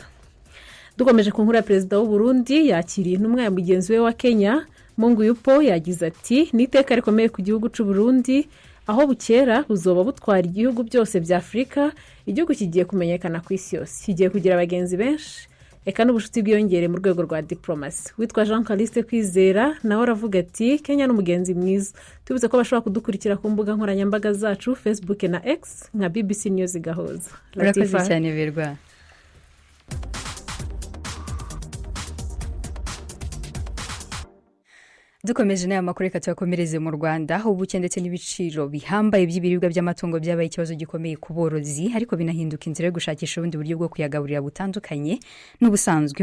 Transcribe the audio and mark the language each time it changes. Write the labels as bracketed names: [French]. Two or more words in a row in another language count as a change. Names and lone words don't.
[Rundi] Dukomeje ku nkuru ya perezida w'u Burundi yakiriye intumwa ya mugenzi we wa Kenya Mungu Yupo yagize ati niteka rikomeye ku gihugu cy'u Burundi aho bukera buzoba butwara igihugu byose bya Afrika, igihugu kigiye kumenyekana ku isi yose, kigiye kugira abagenzi benshi eka n'ubushuti bwiyongere mu rwego rwa diplomasi. Witwa Jean Caliste Kwizera nawe aravuga ati Kenya n'umugenzi mwiza. Tubize ko bashobora kudukurikira ku mbuga nkoranyambaga zacu Facebook na X nka BBC News Gahuza. Urakoze cyane Berwa. Dukomeje n'aya makuru reka tuyakomereze mu Rwanda, ubuke ndetse n'ibiciro bihambaye by'ibiribwa by'amatungo byabaye ikibazo gikomeye ku borozi, ariko binahinduka inzira yo gushakisha ubundi buryo bwo kuyagaburira butandukanye n'ubusanzwe.